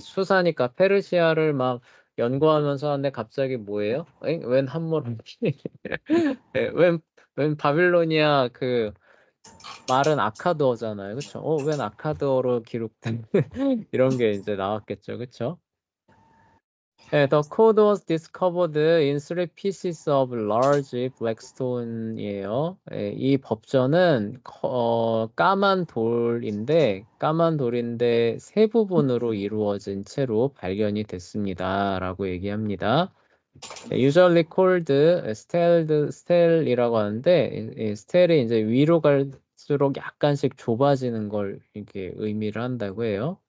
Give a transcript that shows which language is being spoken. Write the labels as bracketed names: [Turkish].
[Korean] 수사니까 페르시아를 막 연구하면서 하는데 갑자기 뭐예요? 웬 함무라비? 웬 바빌로니아 그 말은 아카드어잖아요. 그쵸? 웬 아카드어로 기록된 이런 게 이제 나왔겠죠. 그쵸? [English] The code was discovered in three pieces of large black stone이에요. [Korean] 이 법전은 까만 돌인데 세 부분으로 이루어진 채로 발견이 됐습니다라고 얘기합니다. [English] usually called [Korean] stel이라고 하는데 이 스텔이 이제 위로 갈수록 약간씩 좁아지는 걸 이렇게 의미를 한다고 해요.